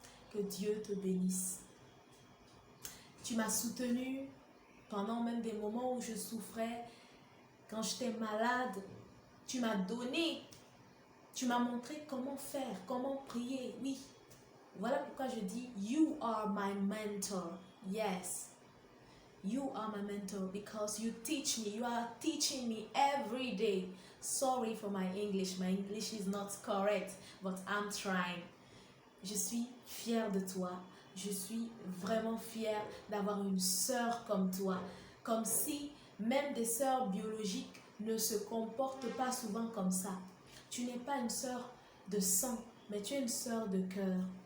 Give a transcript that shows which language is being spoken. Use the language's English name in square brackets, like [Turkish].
[French] Que Dieu te bénisse. Tu m'as soutenue pendant même des moments où je souffrais, quand j'étais malade. Tu m'as donné, tu m'as montré comment faire, comment prier. Oui, voilà pourquoi je dis, [English] you are my mentor. Yes, you are my mentor because you teach me, you are teaching me every day. Sorry for my English is not correct, but I'm trying. [French] Je suis fière de toi. Je suis vraiment fière d'avoir une sœur comme toi. Comme si même des sœurs biologiques ne se comportent pas souvent comme ça. Tu n'es pas une sœur de sang, mais tu es une sœur de cœur.